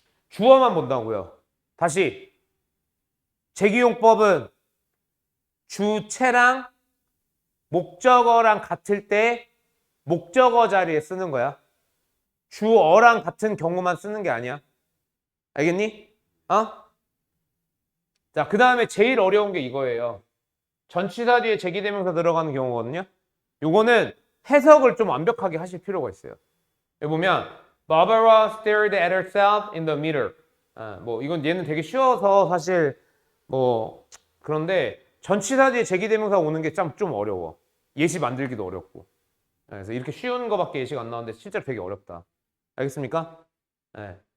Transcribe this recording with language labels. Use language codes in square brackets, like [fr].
[ko] 주어만 본다고요. 다시. 제기용법은 주체랑 목적어랑 같을 때 목적어 자리에 쓰는 거야. 주어랑 같은 경우만 쓰는 게 아니야. 알겠니? 자, 그 다음에 제일 어려운 게 이거예요. 전치사 뒤에 제기대명사 들어가는 경우거든요. 요거는 해석을 좀 완벽하게 하실 필요가 있어요. 여기 보면 [en] Barbara stared at herself in the mirror. [ko] 뭐 이건 얘는 되게 쉬워서 사실 뭐 그런데 전치사 뒤에 제기대명사 오는 게 좀 어려워. 예시 만들기도 어렵고. 그래서 이렇게 쉬운 거밖에 예시가 안 나오는데 실제로 되게 어렵다. 알겠습니까? 네.